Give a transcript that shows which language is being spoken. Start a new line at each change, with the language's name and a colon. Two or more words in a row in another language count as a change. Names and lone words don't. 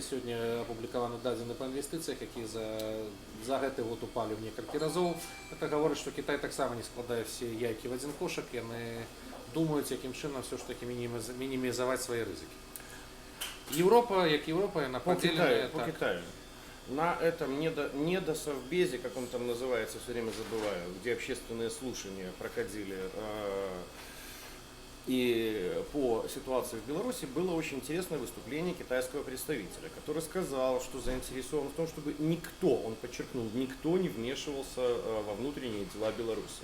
Ukrainian: Сьогодні опубліковані дані по інвестиціях, які за цей год упали в кілька разів. Це говорить, що Китай так само не складає всі яйки в один кошик, і вони думають, яким чином все ж таки мінімізувати свої ризики. Європа, як Європа, вона поділена. По Китаю.
Russian: На этом недосовбезе, как он там называется, все время забываю, где общественные слушания проходили, и по ситуации в Беларуси было очень интересное выступление китайского представителя, который сказал, что заинтересован в том, чтобы никто, он подчеркнул, никто не вмешивался во внутренние дела Беларуси.